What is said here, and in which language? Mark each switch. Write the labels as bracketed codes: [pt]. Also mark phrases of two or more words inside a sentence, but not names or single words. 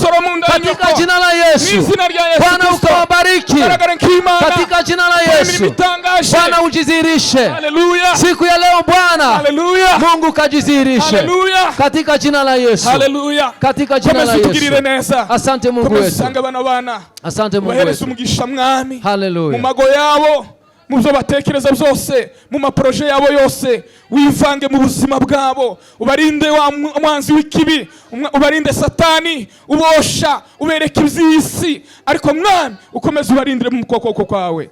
[sw] Katika jina la Yesu. Bwana ukawabariki. Katika jina la Yesu. Bwana ujizirishe. Siku ya leo Bwana. Mungu kajizirishe. Katika jina la Yesu. Katika jina la Yesu. Asante Mungu wetu. Asante Mungu wetu. Hallelujah. [rw] Mu mago yabo, mu byo batekereza byose, mu maproje yabo yose, wivange mu buzima bwabo, ubarinde wa mwanzi w'ikibi, ubarinde satani, ubosha, ubereke iby'isi, ariko mwami ukomeze ubarindire mu kuboko kwawe.